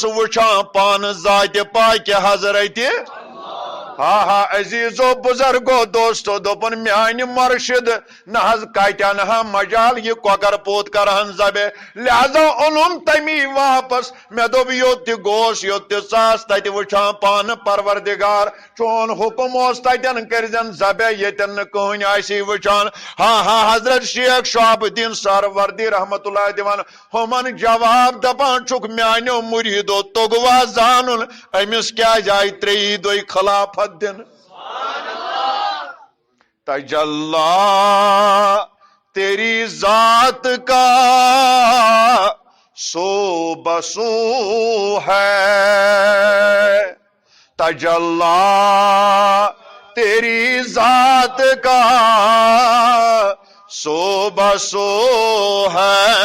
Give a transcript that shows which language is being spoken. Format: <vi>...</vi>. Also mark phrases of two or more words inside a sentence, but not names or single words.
<ks>وٕچھان پانہٕ ذاتہِ پاکہِ حضرتِ ہا ہا عزیزو بزرگو دوستو دوٚپُن میانہِ مرشد نہ حظ کتٮ۪ن ہا مجال یہِ کۄکر پوت کرہن ذبح لہذا اوٚنُم تمی واپس مےٚ دوٚپ یوٚت تہِ گوس یوٚت تہِ ژاس تتہِ وٕچھان پانہٕ پروردگار چون حُکم اوس تتٮ۪ن کٔرزٮ۪ن ذبح ییٚتٮ۪ن نہٕ کٕہٕنۍ آسی وٕچھان ہا ہا حضرت شیخ شہاب الدین سہروردی</ks> <ar>رحمت اللہ</ar> <ks>دِوان ہُمن جواب دپان چھُکھ میانیو مُریٖدو توٚگوا زانُن أمِس کیازِ آیہِ ترٛیٚیی دۄہہِ خلافت دن</ks> <ur>تجلا تیری ذات کا سو بسو ہے تجلا تیری ذات کا سو بسو ہے</ur>